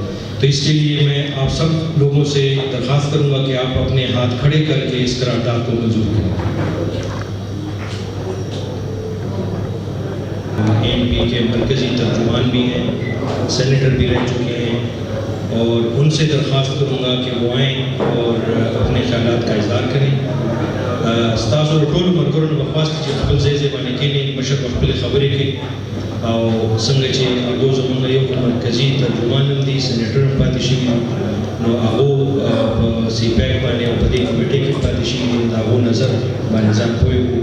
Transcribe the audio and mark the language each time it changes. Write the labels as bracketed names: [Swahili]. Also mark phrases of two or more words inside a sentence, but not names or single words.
[Urdu] تو اس کے لیے میں آپ سب لوگوں سے درخواست کروں گا کہ آپ اپنے ہاتھ کھڑے کر کے اس قرارداد کو منظور کریں. ANP کے مرکزی ترجمان بھی ہیں, سینیٹر بھی رہ چکے ہیں, اور ان سے درخواست کروں گا کہ وہ آئیں اور اپنے خیالات کا اظہار کریں. [Pashto] ستاسو ټول مرګرو نو خواست چې خپل ځای ځای باندې کېنئ, مشر په خپلې خبرې کوي, او څنګه چې هغو زموږ یو مرکزي ترجمان هم دي, سینیټر هم پاتې شوي دي, نو هغو په سی پیک باندې او په دې کمیټې کې پاتې شوي دي, د هغو نظر باندې ځان پوه کړو.